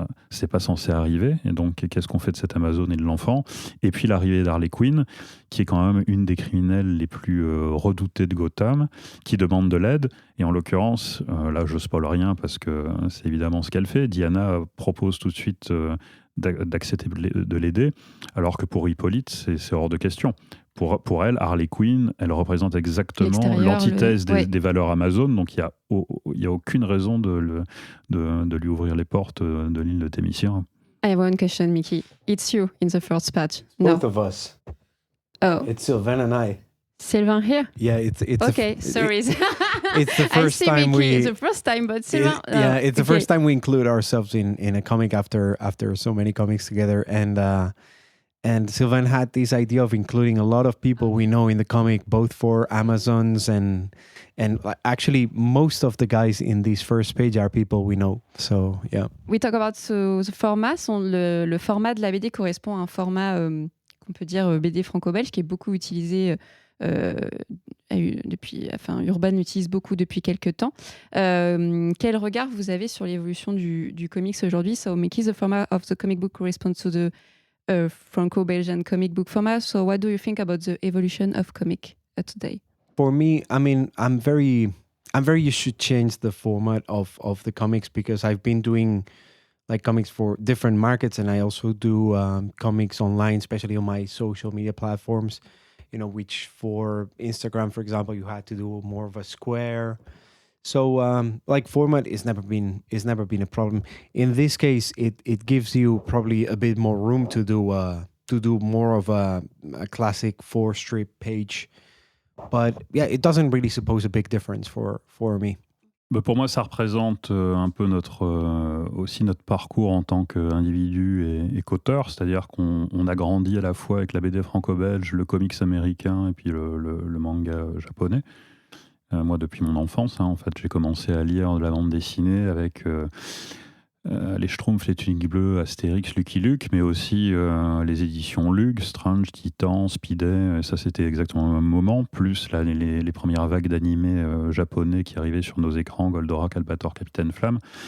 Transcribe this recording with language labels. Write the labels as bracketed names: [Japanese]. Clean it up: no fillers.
[French] c'est pas censé arriver, et donc qu'est-ce qu'on fait de cette Amazone et de l'enfant, et puis l'arrivée d'Harley Quinn, qui est quand même une des criminelles les plus redoutées de Gotham, qui demande de l'aide, et en l'occurrence, là je spoil rien parce que c'est évidemment ce qu'elle fait, Diana propose tout de suite d'accepter de l'aider, alors que pour Hippolyte, c'est hors de question. Pour elle, Harley Quinn, elle représente exactement l'antithèse des valeurs Amazon, donc il n'y a aucune raison de lui ouvrir les portes de l'île de Thémissira. [English] I have one question, Mickey. It's you in the first patch. Both of us. Oh. It's Sylvain and I. Sylvain here? Yeah, it's okay, sorry. It's the first time It's the first time, but Sylvain... it's the first time we include ourselves in a comic after so many comics together. And Sylvain had this idea of including a lot of people we know in the comic, both for Amazons and actually most of the guys in this first page are people we know. So yeah. We talk about the format. [French] Le format de la BD correspond à un format qu'on peut dire BD franco-belge qui est beaucoup utilisé Urban l'utilise beaucoup depuis quelques temps. Quel regard vous avez sur l'évolution du comics aujourd'hui? [English] So, Mickey, the format of the comic book corresponds to the Franco-Belgian comic book format. So, what do you think about the evolution of comic today? For me, I mean, I'm very used to change the format of the comics because I've been doing like comics for different markets, and I also do comics online, especially on my social media platforms. You know, which for Instagram, for example, you had to do more of a square. So, like format is never been a problem. In this case, it gives you probably a bit more room to do more of a classic 4-strip page. But yeah, it doesn't really suppose a big difference for me. [French] Pour moi, ça représente un peu aussi notre parcours en tant qu'individu et qu'auteur, c'est-à-dire qu'on a grandi à la fois avec la BD franco-belge, le comics américain et puis le manga japonais. Moi, depuis mon enfance, en fait, j'ai commencé à lire de la bande dessinée avec les Schtroumpfs, les Tuniques Bleues, Astérix, Lucky Luke, mais aussi les éditions Lug, Strange, Titan, Speedy, ça c'était exactement au même moment, plus là, les premières vagues d'animés japonais qui arrivaient sur nos écrans, Goldorak, Albator, Capitaine Flamme.